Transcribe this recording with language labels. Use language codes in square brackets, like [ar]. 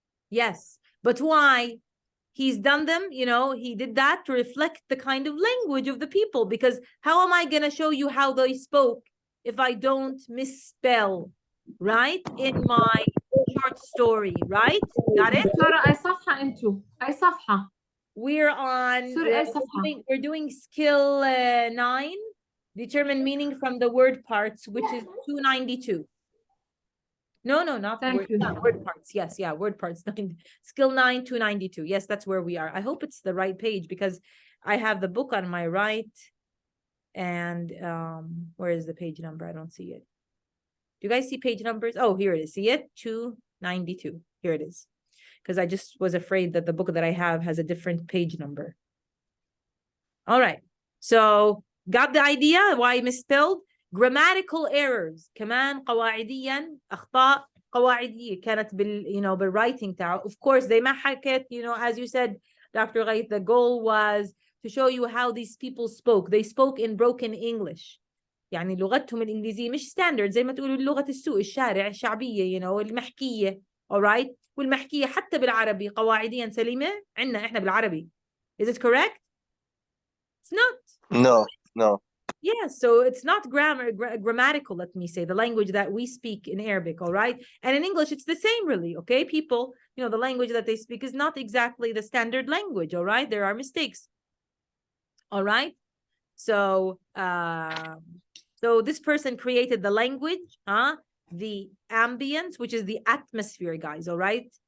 [en] Yes, but why? He's done them, you know, he did that to reflect the kind of language of the people, because how am I going to show you how they spoke if I don't misspell, right? In my short story, right? Got it? [ar] دكتورة أي صفحة أنتوا؟ أي صفحة؟ [en] We're on, [ar] سوري أي صفحة؟ [en] we're doing skill 9, determine meaning from the word parts, which is 292. No, not Thank you. word parts. Yes, yeah, word parts. Skill 9, 292. Yes, that's where we are. I hope it's the right page because I have the book on my right. And where is the page number? I don't see it. Do you guys see page numbers? Oh, here it is. See it? 292. Here it is. Because I just was afraid that the book that I have has a different page number. All right. So got the idea why misspelled? Grammatical errors [ar] كمان قواعديا أخطاء قواعدية كانت بالwriting تاعه. [en] Of course they [ar] ما حكت, [en] you know, as you said, Dr. Ghait, the goal was to show you how these people spoke. They spoke in broken English. [ar] يعني لغتهم الإنجليزية مش standard زي ما تقولوا لغة السوق الشارع الشعبية, [en] you know, [ar] المحكية. [en] All right. [ar] والمحكية حتى بالعربي قواعديا سليمة عندنا إحنا بالعربي. [en] Is it correct? It's not. No. Yeah, so it's not grammatical, let me say, the language that we speak in Arabic, all right? And in English, it's the same, really, okay? People, you know, the language that they speak is not exactly the standard language, all right? There are mistakes, all right? So, so this person created the language, the ambience, which is the atmosphere, guys, all right?